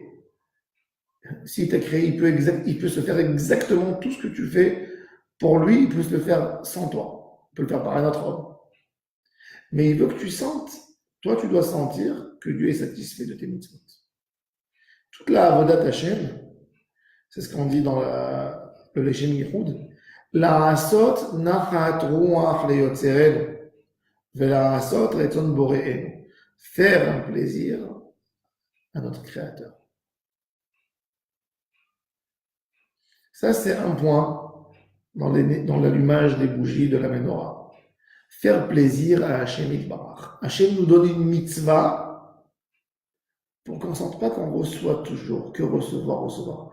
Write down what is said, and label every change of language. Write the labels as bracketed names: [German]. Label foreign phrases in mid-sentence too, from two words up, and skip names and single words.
[French] S'il t'a créé, il peut se faire exactement tout ce que tu fais pour lui, il peut se le faire sans toi. Il peut le faire par un autre homme. Mais il veut que tu sentes, toi tu dois sentir que Dieu est satisfait de tes mitzvot. Toute la [Hebrew] עבודת השם, [French] c'est ce qu'on dit dans le Leshem Yichud, [Hebrew] לעשות נחת רוח ליוצרנו ולעשות רצון בוראנו. [French] Faire un plaisir à notre Créateur. Ça, c'est un point dans l'allumage des bougies de la menorah. Faire plaisir à [Hebrew] השם יתברך. [French] Hachem nous donne une mitzvah pour qu'on ne sente pas qu'on reçoit toujours, que recevoir.